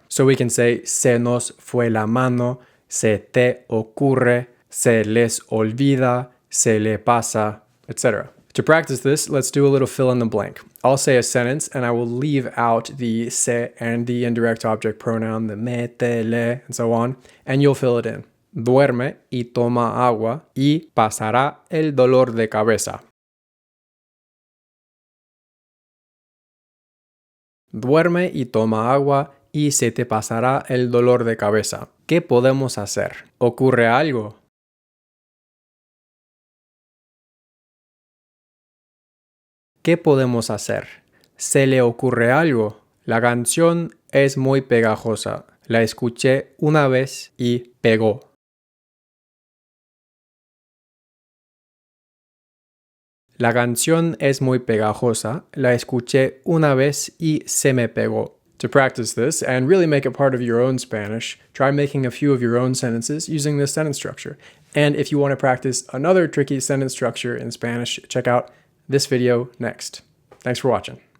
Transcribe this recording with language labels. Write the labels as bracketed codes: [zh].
[en] So we can say [es] se nos fue la mano, se te ocurre, se les olvida, se le pasa, etc. [en] To practice this, let's do a little fill in the blank. I'll say a sentence and I will leave out the se and the indirect object pronoun, the me, te, le, and so on, and you'll fill it in. [es] Duerme y toma agua y pasará el dolor de cabeza. Duerme y toma agua y se te pasará el dolor de cabeza. ¿Qué podemos hacer? ¿Ocurre algo? ¿Qué podemos hacer? ¿Se le ocurre algo? La canción es muy pegajosa. La escuché una vez y pegó. La canción es muy pegajosa. La escuché una vez y se me pegó. [en] To practice this and really make it part of your own Spanish, try making a few of your own sentences using this sentence structure. And if you want to practice another tricky sentence structure in Spanish, check out this video next. Thanks for watching.